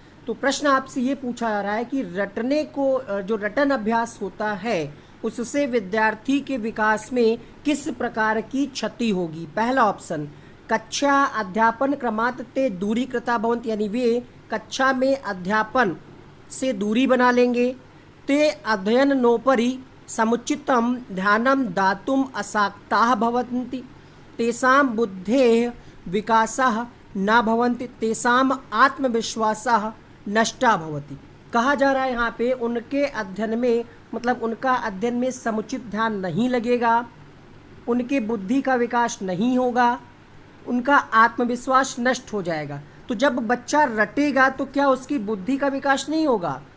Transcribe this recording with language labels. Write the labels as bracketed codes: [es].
[hi] तो प्रश्न आपसे ये पूछा जा रहा है कि रटने को, जो रटन अभ्यास होता है उससे विद्यार्थी के विकास में किस प्रकार की क्षति होगी। पहला ऑप्शन, [sa] कक्षा अध्यापन क्रमात् ते दूरीकृता भवन्ति, [hi] यानी वे कक्षा में अध्यापन से दूरी बना लेंगे। [sa] ते अध्ययनोपरि समुचितं ध्यानं दातुम् अशक्ताः भवन्ति, तेषां बुद्धेः विकासः न भवन्ति, तेषां आत्मविश्वासः नष्टा भवति। [hi] कहा जा रहा है यहाँ पे उनके अध्ययन में, मतलब उनका अध्ययन में समुचित ध्यान नहीं लगेगा, उनके बुद्धि का विकास नहीं होगा, उनका आत्मविश्वास नष्ट हो जाएगा। तो जब बच्चा रटेगा तो क्या उसकी बुद्धि का विकास नहीं होगा?